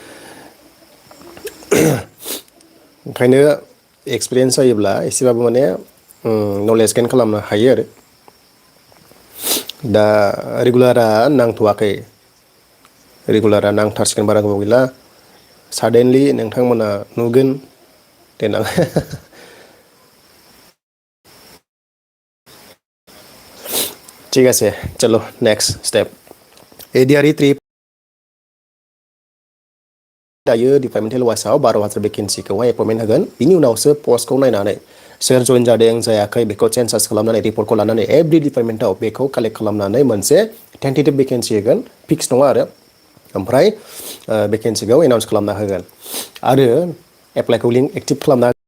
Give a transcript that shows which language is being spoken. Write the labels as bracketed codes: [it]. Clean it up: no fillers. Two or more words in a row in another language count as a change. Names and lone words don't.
[brx] ओंखायनो एक्सपिरियेन्स जायोब्ला एसेबाबो माने नलेज गेइन खालामनो हायो आरो दा रेगुलारा नांथ'वाखै रेगुलारा नांथारसिगोन बारा गोबाव गैला साडेनलि नोंथांमोना नुगोन देनां [as] ঠিক আছে [brx] চলো [en] next step [brx] एडिआरि 3 दायो डिपार्टमेन्टेल वाइसआव 12,000 भेकेन्सिखौहाय एपइन्टमेन्ट होगोन बिनि उनावसो पस्टखौ नायनानै सोर जइन जादों जायाखै बेखौ सेन्सास खालामनानै रिपर्टखौ लानानै एभरि डिपार्टमेन्टआव बेखौ कालेक्ट खालामनानै मोनसे [en] tentative vacancy [brx] होगोन फिक्स नङा आरो ओमफ्राय भेकेन्सिखौ एनाउन्स खालामना होगोन आरो एप्लाइखौ [en] link active [brx] खालामना